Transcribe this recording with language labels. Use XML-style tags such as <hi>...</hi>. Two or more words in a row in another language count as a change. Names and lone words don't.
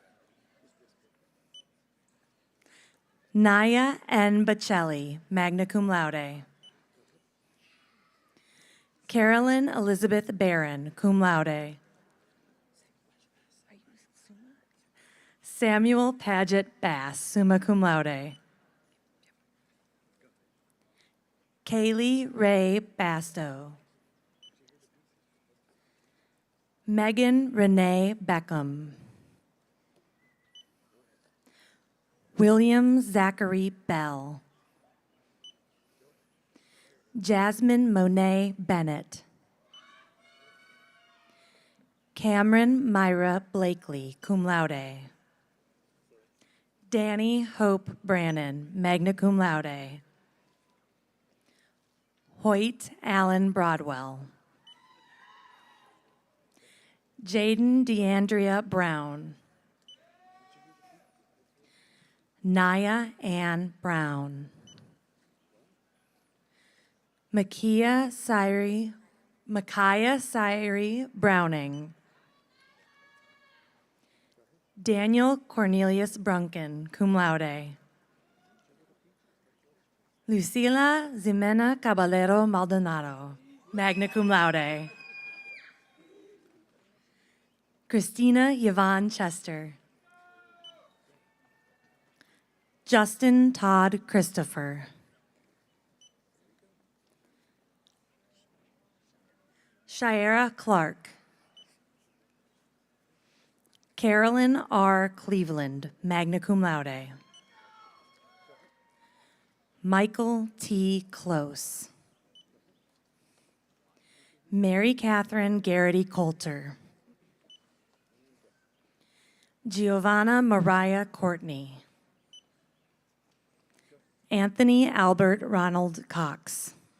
<en>Naya N. Bacelli,</en> <la>magna cum laude.</la> <en>Carolyn Elizabeth Barron,</en> <la>cum laude.</la> <en>Samuel Paget Bass,</en> <la>summa cum laude.</la> <en>Kaylee Ray Basto. Megan Renee Beckham. William Zachary Bell. Jasmine Monet Bennett. Cameron Myra Blakely,</en> <la>cum laude.</la> <en>Danny Hope Brannon,</en> <la>magna cum laude.</la> <en>Hoyt Allen Broadwell. Jaden DeAndrea Brown. Naya Ann Brown. Micaiah Syrie Browning. Daniel Cornelius Brunken,</en> <la>cum laude.</la> <en>Lucila Ximena Caballero Maldonado,</en> <la>magna cum laude.</la> <en>Christina Yvonne Chester. Justin Todd Christopher. Shira Clark. Carolyn R. Cleveland,</en> <la>magna cum laude.</la> <en>Michael T. Close. Mary Catherine Garrity Coulter. Giovanna Mariah Courtney. Anthony Albert Ronald Cox.</en>